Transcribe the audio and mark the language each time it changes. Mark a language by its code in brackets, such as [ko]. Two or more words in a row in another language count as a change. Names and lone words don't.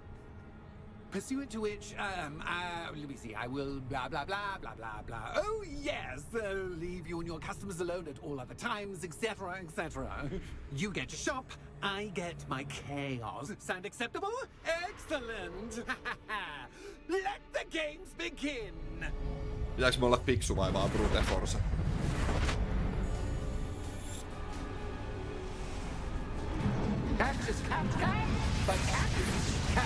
[en] Pursuant to which, let me see, I will blah, blah, blah, blah, blah, blah. Oh, yes, leave you and your customers alone at all other times, etc., etc. You get your shop, I get my chaos. Sound acceptable? Excellent! Let the games begin! [fi] Pitääks me olla fiksu vai vaan [en] brute force? Cat is cat, cat, but cat is cat.